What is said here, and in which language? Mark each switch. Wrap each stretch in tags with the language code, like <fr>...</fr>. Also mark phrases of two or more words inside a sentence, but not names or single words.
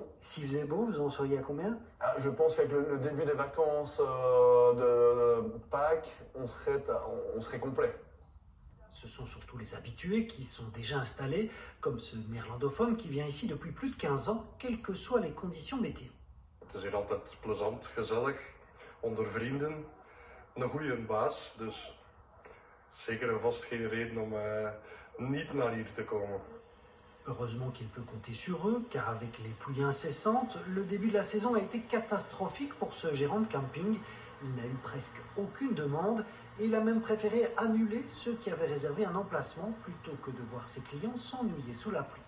<fr>S'il faisait beau, vous en seriez à combien? Je pense qu'avec le début des vacances de Pâques, on serait complet. Ce sont surtout les habitués qui sont déjà installés, comme ce néerlandophone qui vient ici depuis plus de 15 ans, quelles que soient les conditions météo.</fr> <nl>Het is hier altijd plezant, gezellig, onder vrienden, een goede baas, dus zeker en vast geen reden om niet naar hier te komen.</nl> <fr>Heureusement qu'il peut compter sur eux, car avec les pluies incessantes, le début de la saison a été catastrophique pour ce gérant de camping. Il n'a eu presque aucune demande et il a même préféré annuler ceux qui avaient réservé un emplacement plutôt que de voir ses clients s'ennuyer sous la pluie.</fr>